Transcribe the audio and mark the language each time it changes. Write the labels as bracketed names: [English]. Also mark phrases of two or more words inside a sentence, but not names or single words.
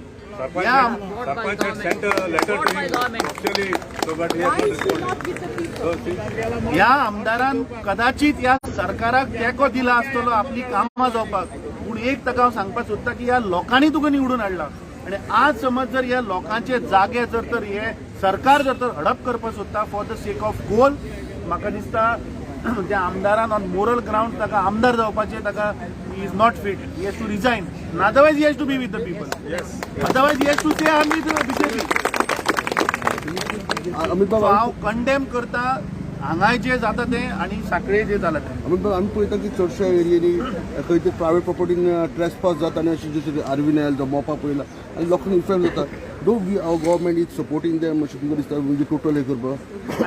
[Konkani] ह्या आमदारान कदाचित ह्या सरकाराक तेंको दिला आसतलो आपली कामां जावपाक, पूण एक ताका हांव सांगपाक सोदता की ह्या लोकांनी तुका निवडून हाडला. आनी आज समज जर ह्या लोकांचे जागे जर तर हे सरकार जर तर हडप करपाक सोदता [English] for the sake of goal, [Konkani] म्हाका दिसता त्या आमदारान [English] on moral ground [Konkani] ताका आमदार जावपाचे ताका [English] he is not fit. He has to resign. And otherwise he has to be with the people. Yes. Otherwise he has to stay on with the BJP. [Konkani] हांव कंडेम करता हांगाय जे जाता ते आनी साखळे जे जाला ते. आमी पळयता की चडशा एरियांनी खंय ते [English] private property trespass [Konkani] जाता आनी अशें जशें आर्विनॅल जो मोपा पळयला आनी लोकांक इफेक्ट जाता. [English] do we our government is supporting them [Konkani] अशें तुमकां दिसता म्हणजे टोटल हे करपाक?